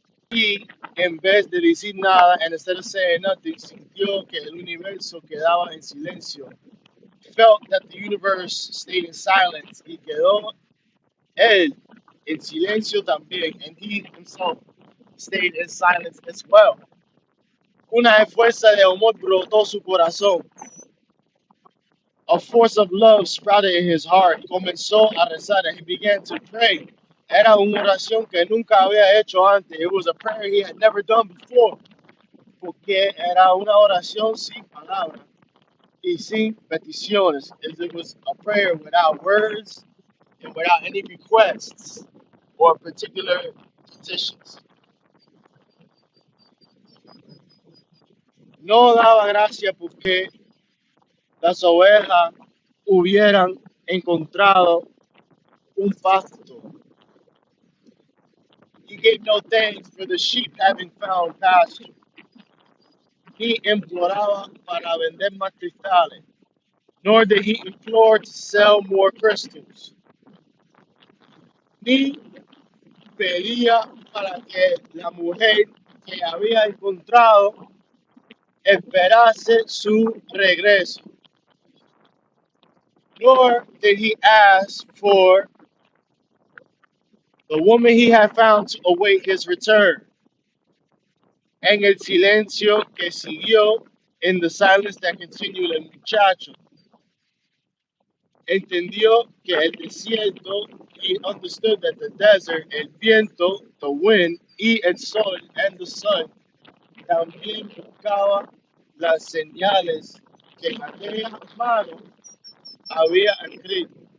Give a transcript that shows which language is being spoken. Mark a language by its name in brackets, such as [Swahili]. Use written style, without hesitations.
[Spanish] Y en vez de decir nada, [English] and instead of saying nothing, [Spanish] sintió que el universo quedaba en silencio. [English] Felt that the universe stayed in silence. [Spanish] Y quedó él en silencio también. [English] And he himself stayed in silence as well. [Spanish] Una fuerza de amor brotó su corazón. [English] A force of love sprouted in his heart. [Spanish] Comenzó a rezar [English] and he began to pray. [Spanish] Era una oración que nunca había hecho antes. [English] It was a prayer he had never done before. [Spanish] Porque era una oración sin palabras y sin peticiones. [English] It was a prayer without words and without any requests or particular petitions. [Spanish] No daba gracia porque las ovejas hubieran encontrado un pasto. [English] He gave no thanks for the sheep having found pasture. [Spanish] He imploraba para vender más cristales, [English] nor did he implore to sell more crystals. [Spanish] Ni pedía para que la mujer que había encontrado esperase su regreso. [English] Nor did he ask for the woman he had found to await his return. [Spanish] En el silencio que siguió, [English] in the silence that continued, [Spanish] el muchacho entendió que el desierto, [English] he understood that the desert, [Spanish] el viento, [English] the wind, [Spanish] y el sol, [English] and the sun, [Spanish] también buscaba las señales que aquella mano había escrito.